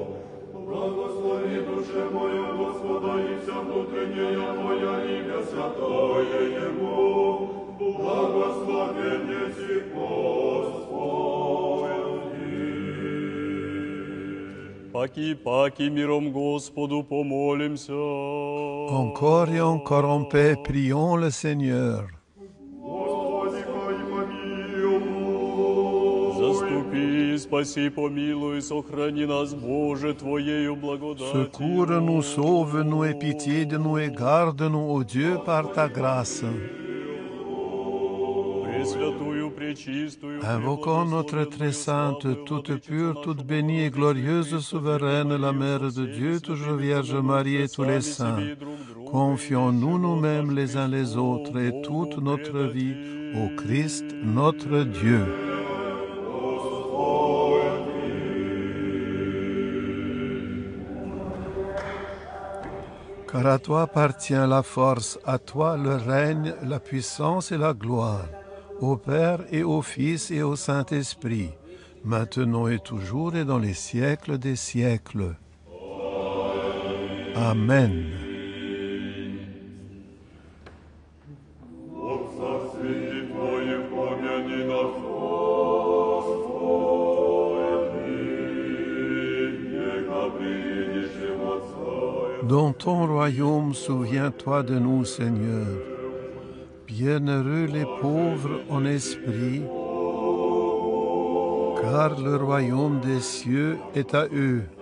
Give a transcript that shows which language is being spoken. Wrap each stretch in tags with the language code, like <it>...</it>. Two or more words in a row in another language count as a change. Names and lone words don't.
<cu>Благослови душе мою Господа, и вся внутренняя моя имя святое Его. Благословенницы Господи. Паки миром Господу помолимся.</cu> <fr>Encore et encore en paix, prions le Seigneur.</fr> <cu>Господи, помилуй. Заступи, спаси, помилуй, сохрани нас, Боже, Твоею благодатью.</cu> <fr>Secours-nous, sauve-nous et pitié de nous et garde-nous, ô Dieu, par ta grâce.</fr> <cu>Пресвятую, пречистую,</cu> <fr>Invoquons notre très sainte, toute pure, toute bénie et glorieuse, souveraine, la Mère de Dieu, toujours Vierge Marie et tous les saints. Confions-nous nous-mêmes les uns les autres et toute notre vie au Christ, notre Dieu. Car à toi appartient la force, à toi le règne, la puissance et la gloire, au Père et au Fils et au Saint-Esprit, maintenant et toujours et dans les siècles des siècles. Amen.</fr> <cu>В царстве Твоем помяни нас,</cu> <fr>Dans ton royaume, souviens-toi de nous, Seigneur. Bienheureux les pauvres en esprit, car le royaume des cieux est à eux.</fr>